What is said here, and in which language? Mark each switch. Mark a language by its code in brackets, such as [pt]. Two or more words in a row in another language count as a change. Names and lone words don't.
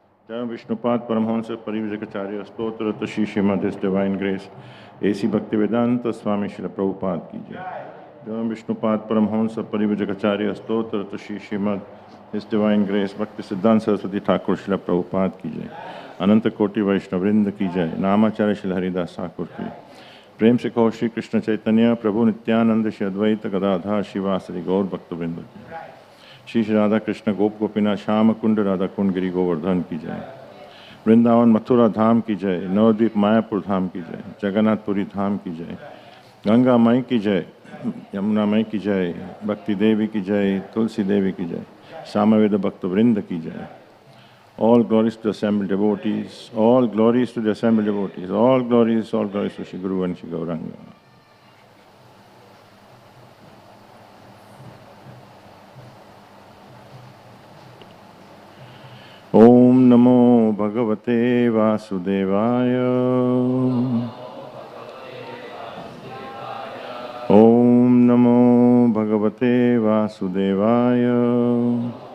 [sa] विष्णुपाद परमहंस परिव्राजकाचार्य स्तोत्र ताशी श्रीमद् [en] His Divine Grace A.C. [hi] भक्तिवेदांत स्वामी श्रील प्रभुपाद की जय. [sa] विष्णुपाद परमहंस परिव्राजकाचार्य स्तोत्र ताशी श्रीमद् [en] His Divine Grace [hi] भक्तिसिद्धांत सरस्वती ठाकुर श्रील प्रभुपाद की जय. अनंत कोटि वैष्णववृंद की जय। नामाचार्य श्रील हरिदास ठाकुर की. प्रेम से कहो श्री कृष्ण चैतन्य प्रभु नित्यानंद श्री अद्वैत गदाधर शिवासरि गौर भक्तवृंद श्री श्री राधा कृष्ण गोप गोपीनाथ श्याम कुंड राधा कुंड गिरी गोवर्धन की जय। वृंदावन मथुरा धाम की जय। नवद्वीप मायापुर धाम की जय। जगन्नाथपुरी धाम की जय। गंगा माई की जय। यमुना माई की जय। भक्ति देवी की जय। तुलसी देवी की जय। सामवेद भक्तवृंद की जय। [en] All glories to the assembled devotees, all glories to the assembled devotees, all glories to Shri Guru and Shri Gauranga. [sa] ॐ नमो भगवते वासुदेवाय. ॐ नमो भगवते वासुदेवाय.